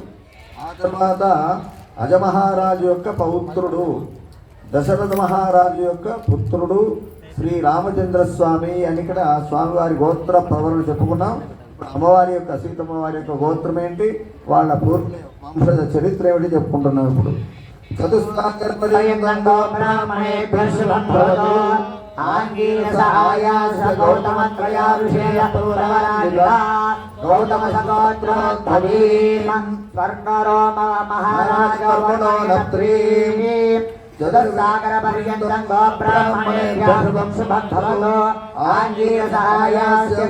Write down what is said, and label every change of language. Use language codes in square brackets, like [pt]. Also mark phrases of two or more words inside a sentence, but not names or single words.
[te] ఆ తర్వాత అజమహారాజు యొక్క పౌత్రుడు, దశరథ మహారాజు యొక్క పుత్రుడు శ్రీ రామచంద్ర స్వామి అని ఇక్కడ స్వామివారి గోత్ర ప్రవరణ చెప్పుకున్నాం. అమ్మవారి యొక్క సీతమ్మ వారి యొక్క గోత్రం ఏంటి, వాళ్ళ పూర్తి వంశజ చరిత్ర ఏమిటి చెప్పుకుంటున్నాం ఇప్పుడు. [sa] చతుస్సాగరपर्यन्तं गो ब्राह्मणेभ्यः शुभं भवतु आङ्गीरसहायास गौतमत्रया ऋषयप्रवरान्विता गौतमसगोत्रोद्भवीं स्वर्णरोम महाराजवर्णो नप्त्रीं चतुस्सागरपर्यन्तं गो ब्राह्मणेभ्यः शुभं भवतु आङ्गीरसहायास्य